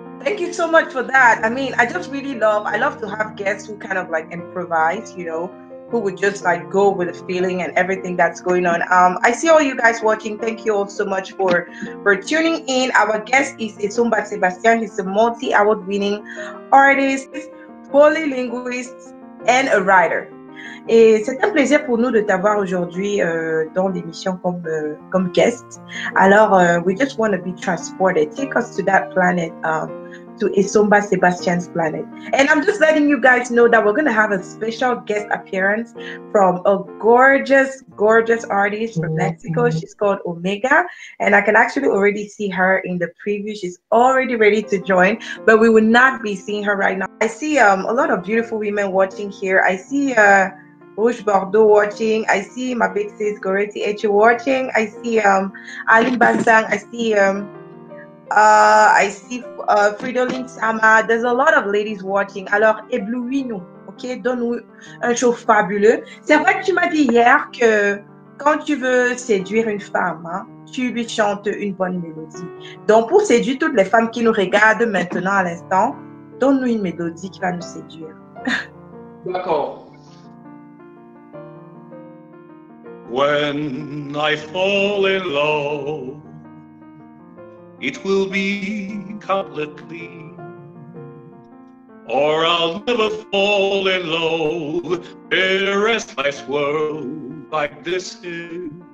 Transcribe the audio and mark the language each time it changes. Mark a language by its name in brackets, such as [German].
[English] Thank you so much for that. I mean, I love to have guests who kind of like improvise, who would just like go with the feeling and everything that's going on. I see all you guys watching. Thank you all so much for tuning in. Our guest is Essomba Sebastien. He's a multi-award winning artist, polylinguist, and a writer. [French] Et c'est un plaisir pour nous de t'avoir aujourd'hui dans l'émission comme guest. [English] Alors, we just want to be transported. Take us to that planet, to Essomba Sebastien's planet. And I'm just letting you guys know that we're going to have a special guest appearance from a gorgeous, gorgeous artist from Mexico. She's called Omega. And I can actually already see her in the preview. She's already ready to join, but we will not be seeing her right now. I see a lot of beautiful women watching here. I see Rouge Bordeaux watching. I see my big sis Goretti Eche watching. I see Aline Basang. I see Fridolin Sama. There's a lot of ladies watching. [French] Alors, éblouis-nous, ok? Donne-nous un show fabuleux. C'est vrai que tu m'as dit hier que quand tu veux séduire une femme, tu lui chantes une bonne mélodie. Donc, pour séduire toutes les femmes qui nous regardent maintenant à l'instant, donne-nous une mélodie qui va nous séduire. D'accord. [English] When I fall in love, it will be completely, or I'll never fall in love in a restless world like this is.